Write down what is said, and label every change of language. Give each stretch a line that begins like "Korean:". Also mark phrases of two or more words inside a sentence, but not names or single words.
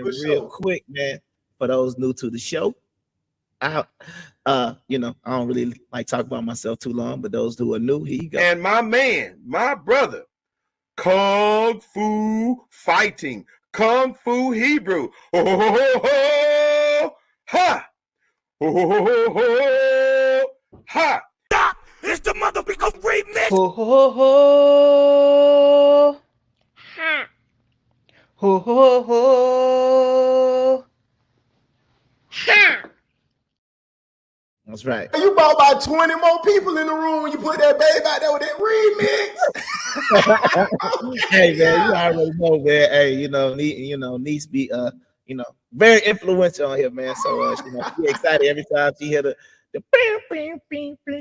English: For real quick, man, for those new to the show, I don't really like talk about myself too long, but those who are new, here you go. And my man, my brother, Kung Fu Fighting, Kung Fu Hebrew. Ho, ho, ho, ho, ha! Ho, ho, ho, ho, ha! It's the motherfucking remix! Ho ho ho! Ha! Ho ho ho! Ha! That's right. You brought about 20 more people in the room when you put that babe out there with that remix. Hey, man, you already know, man. Hey, niece be very influential on here, man. So she excited every time she hear the bing, bing, bing, bing.